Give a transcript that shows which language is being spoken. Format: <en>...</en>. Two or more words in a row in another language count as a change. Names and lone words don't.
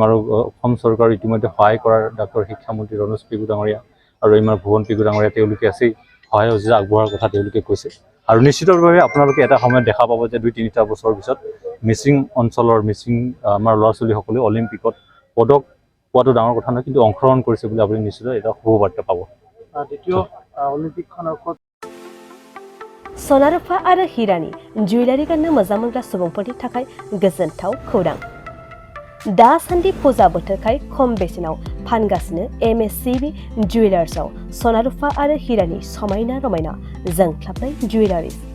<as>আৰু অসম চৰকাৰ ইতিমধ্যে সহায় কৰাৰ ডাক্তৰ শিক্ষামন্ত্ৰী ৰণোজ পেগু ডাঙৰীয়া আৰু আমাৰ ভুৱন পেগু ডাঙৰীয়া তেওঁলোকে আছেই, সহায় সহযোগিতা আগবঢ়োৱাৰ কথা তেওঁলোকে কৈছে। আৰু নিশ্চিতভাৱে আপোনালোকে এটা সময়ত দেখা পাব যে 2-3টা বছৰৰ পিছত মিচিং অঞ্চলৰ আমাৰ ল'ৰা ছোৱালীসকলে অলিম্পিকত পদক পোৱাটো ডাঙৰ কথা নহয়, কিন্তু অংশগ্ৰহণ কৰিছে বুলি আপুনি নিশ্চিত এটা শুভবাৰ্তা পাব। দ্বিতীয় অলিম্পিকখনৰ</as> <brx>सनारुफा आरो हिरानि जुवेलारि गाननो मोजां मोनग्रा सुबुंफोरनि थाखाय गोजोनथाव खौरां। दासान्दि फुजा बोथोरखाय खम बेसेनाव फानगासिनो MSCB जुवेलार्सआव सनारुफा आरो हिरानि समायना रमायना जोंख्लाबनाय जुवेलारिस।</brx>